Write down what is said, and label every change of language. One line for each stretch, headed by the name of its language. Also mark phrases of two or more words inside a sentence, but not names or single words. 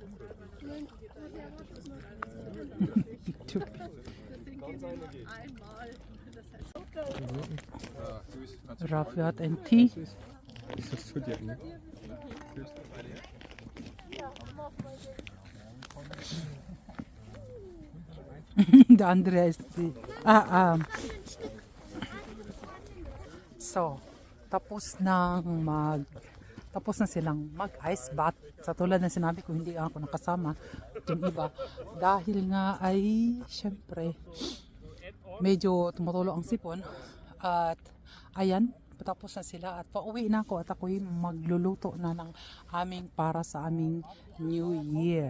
German: Rafi hat ein Tee. Das tut ja nicht. Der andere ist die. So,
Filipino: tapos na silang mag-
English: ice bath.
Filipino: Sa tulad na sinabi ko, hindi ako nakasama yung iba. Dahil nga ay, syempre, medyo tumutulo ang sipon. At, ayan, patapos na sila at pauwi na ako at ako'y magluluto na ng aming para sa aming
English: New Year.